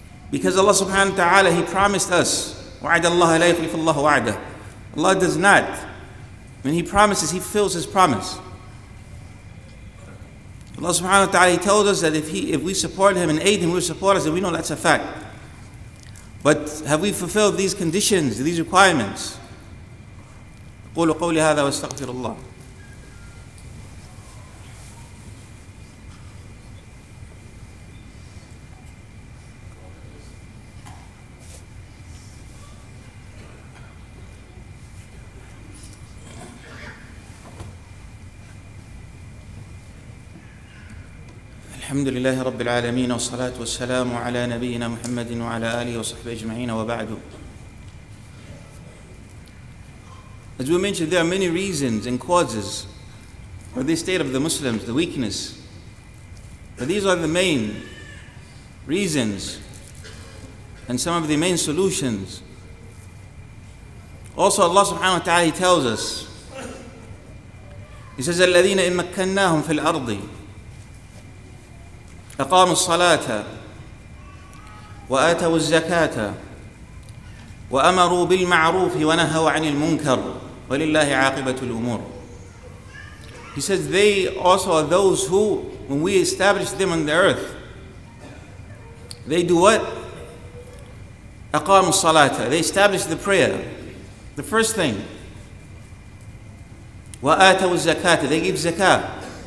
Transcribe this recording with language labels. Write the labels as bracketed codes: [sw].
[en] Because Allah subhanahu wa ta'ala, He promised us, [ar] وَعَدَ اللَّهَ لَا يُخْلِفُ اللَّهُ وَعْدَهُ. [en] Allah does not. When He promises, He fulfills His promise. Allah subhanahu wa ta'ala, He told us that if we support Him and aid Him, He will support us, and we know that's a fact. But have we fulfilled these conditions, these requirements? [ar] قولوا قولي هذا واستغفر الله. الحمد لله رب العالمين والصلاة والسلام على نبينا محمد وعلى آله وصحبه أجمعين وبعد. [en] As we mentioned, there are many reasons and causes for this state of the Muslims, the weakness. But these are the main reasons and some of the main solutions. Also, Allah subhanahu wa ta'ala, He tells us, He says, [ar] الَّذِينَ إِن مَكَّنَّاهُمْ فِي الْأَرْضِ أقاموا الصلاة وآتوا الزكاة وأمروا بالمعروف ونهوا عن المنكر ولله عاقبة الأمور. [en] He says they also are those who, when we establish them on the earth, they do what? [ar] أقاموا الصلاة. [en] They establish the prayer. The first thing. [ar] وآتوا الزكاة. [en] They give zakah.